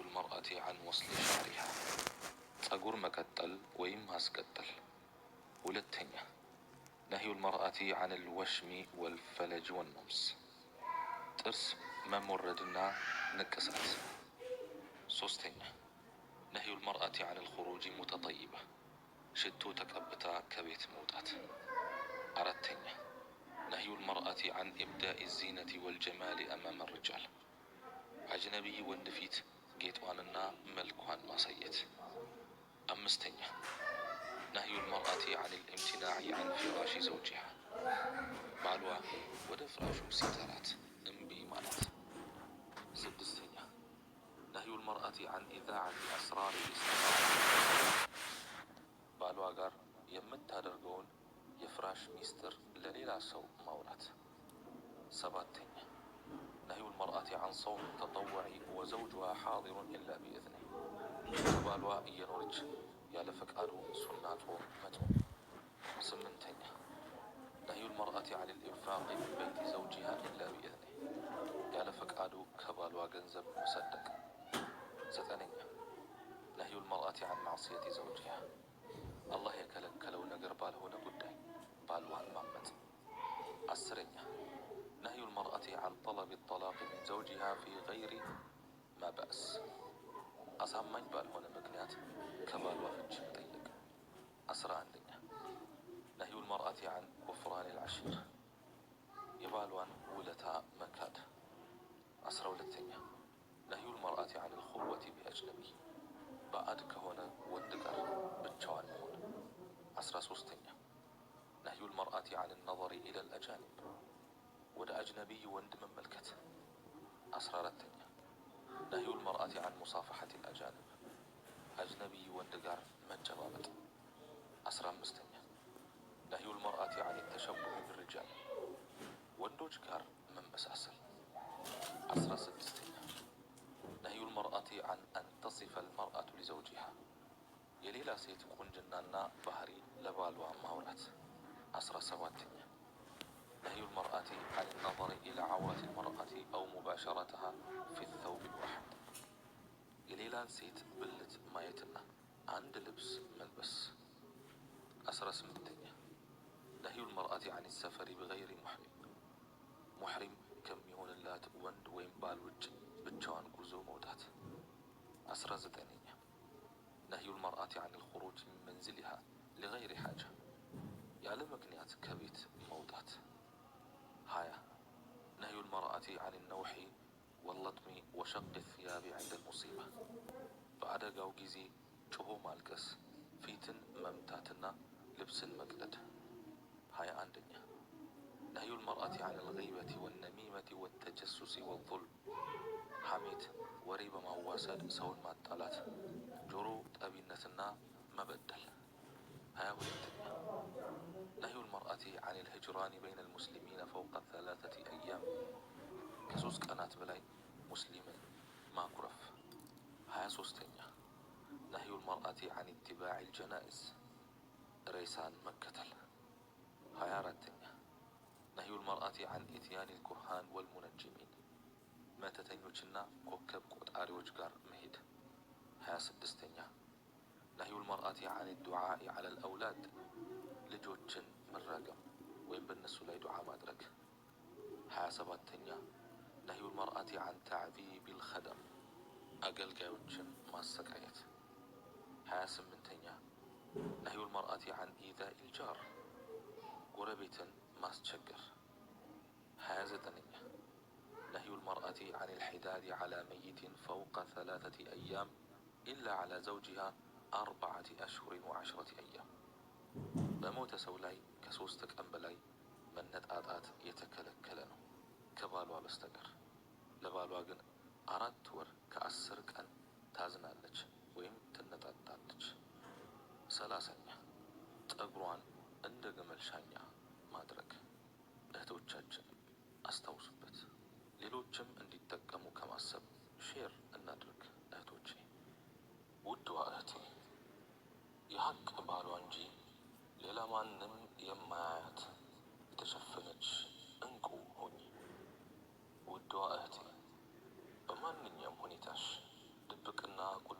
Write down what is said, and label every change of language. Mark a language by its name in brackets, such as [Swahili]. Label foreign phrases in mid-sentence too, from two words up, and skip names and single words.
[Arabic] المرأة عن وصل شعرها [Amharic] ጸጉር መቀጠል ወይም ማስቀጠል። ሁለተኛ [Arabic] نهي المرأة عن الوشم والفلج والنمس ጥርስ [Amharic] መሞረድና ንቅሳት። ሶስተኛ [Arabic] نهي المرأة عن الخروج متطيبة [Amharic] ሽቶ ተቀብታ ከቤት መውጣት። [Arabic] አራተኛ نهي المرأة عن إبداء الزينة والجمال أمام الرجال [Amharic] አጅነቢይ ወንድ ፊት ጌጧንና መልኳን ማሳየት። አምስተኛ [Arabic] نهي المرأة عن الامتناع عن فراش زوجها [Amharic] ባሏ ወደ ፍራሹ ሲጠራት እምቢ ማለት። ስድስተኛ [Arabic] نهي المرأة عن إذاعة أسرار الاستطاعة [Amharic] ባሏ ጋር የምታደርገውን የፍራሽ ሚስጥር ለሌላ ሰው ማውራት። ሰባተኛ [Arabic] نهي المرأة عن صوم التطوع وزوجها حاضر إلا بإذنه [Amharic] ባሏ እየኖረች ያለ ፈቃዱ ሱና ጾም መጾም። ስምንተኛ [Arabic] نهي المرأة عن الإنفاق من بيت زوجها إلا بإذنه [Amharic] ያለ ፈቃዱ ከባሏ ገንዘብ መሰደቅ። ዘጠነኛ [Arabic] نهي المرأة عن معصية زوجها [Amharic] አላህ የከለከለው ነገር ባልሆነ ጉዳይ ባሏን ማመጽ። አስረኛ [Arabic] نهي المرأة عن طلب الطلاق من زوجها في غير ما بأس [Amharic] አሳማኝ ባልሆነ ምክንያት ከባሏ ፍች መጠየቅ። አስራ አንደኛ [Arabic] نهي المرأة عن كفران العشير [Amharic] የባሏን ውለታ መካድ። አስራ ሁለተኛ [Arabic] نهي المرأة عن الخلوة بأجنبي [Amharic] ባዕድ ከሆነ ወንድ ጋር ብቻዋን መሆን። አስራ ሶስተኛ [Arabic] نهي المرأة عن النظر إلى الأجانب [Amharic] ወደ አጅነቢይ ወንድ መመልከት። አስራ አራተኛ [Arabic] نهي المرأة عن مصافحة الأجانب أجنبي [Amharic] ወንድ ጋር መጨባበጥ። አስራ አምስተኛ [Arabic] نهي المرأة عن التشبه بالرجال [Amharic] ወንዶች ጋር መመሳሰል። አስራ ስድስተኛ [Arabic] نهي المرأة عن أن تصف المرأة لزوجها [Amharic] የሌላ ሴት ቁንጅናና ባህሪ ለባሏ ማውራት። አስራ ሰባተኛ [Arabic] نهي المرأة عن النظر إلى عورة المرأة أو مباشرتها في الثوب الواحد [Amharic] የሌላን ሴት ብልት ማየትና አንድ ልብስ መልበስ። አስራ ስምንተኛ [Arabic] نهي المرأة عن السفر بغير محرم [Amharic] ሙሕሪም ከሚሆንላት ወንድ ወይም ባል ውጭ ብቻዋን ጉዞ መውጣት። አስራ ዘጠነኛ [Arabic] نهي المرأة عن الخروج من منزلها لغير حاجة [Amharic] ያለ ምክንያት ከቤት መውጣት። هايا [Arabic] نهي المرأة عن النوح واللطم وشق الثياب عند المصيبة [Amharic] በአደጋው ጊዜ ጮሆ ማልቀስ ፊትን መምታትና ልብስን መቅደድ። [Arabic] هايا አንደኛ نهي المرأة عن الغيبة والنميمة والتجسس والظلم [Amharic] ሐሜት ወሬ በማዋሰድ ሰውን ማጣላት ጆሮ ጠቢነትና መበደል። [Arabic] 22ኛ نهي المرأة عن الهجران بين المسلمين فوق 3 أيام [Amharic] ከ3 ቀናት በላይ ሙስሊምን ማኩረፍ። 23ኛ [Arabic] نهي المرأة عن اتباع الجنائز [Amharic] ሬሳን መከተል። [Arabic] 24ኛ نهي المرأة عن إتيان الكهان والمنجمين [Amharic] መተተኞችና ኮከብ ቆጣሪዎች ጋር መሄድ። 26ኛ [Arabic] نهي المرأة عن الدعاء على الأولاد [Amharic] ልጆችን መረገም ወይም በእነሱ ላይ ዱዓ ማድረግ። 27ኛ [Arabic] نهي المرأة عن تعذيب الخدم [Amharic] አገልጋዮችን ማሰቃየት። [Arabic] 28ኛ نهي المرأة عن إيذاء الجار [Amharic] ጎረቤትን ማስቸገር። 29ኛ [Arabic] نهي المرأة عن الحداد على ميت فوق 3 أيام إلا على زوجها 4 أشهر و10 أيام [Amharic] በሞተ ሰው ላይ ከ3 ቀን በላይ መነጣጣት የተከለከለ ነው ከባሏ በስተቀር። ለባሏ ግን 4 ወር ከ10 ቀን ታዝናለች ወይም ትነጣጣለች። 30ኛ ጸጉሯን እንደ ግመል ሻኛ ማድረግ። እህቶቻችን አስታውሱበት፣ ሌሎችም እንዲጠቀሙ ከማሰብ ሼር እናድርግ። እህቶቼ፣ ውድዋ እህቴ የሀቅ ባሏ እንጂ ሌላ ማንም የማያያት የተሸፈነች እንቁ ሆኚ። ውድዋ እህቴ በማንኛውም ሁኔታሽ ድብቅና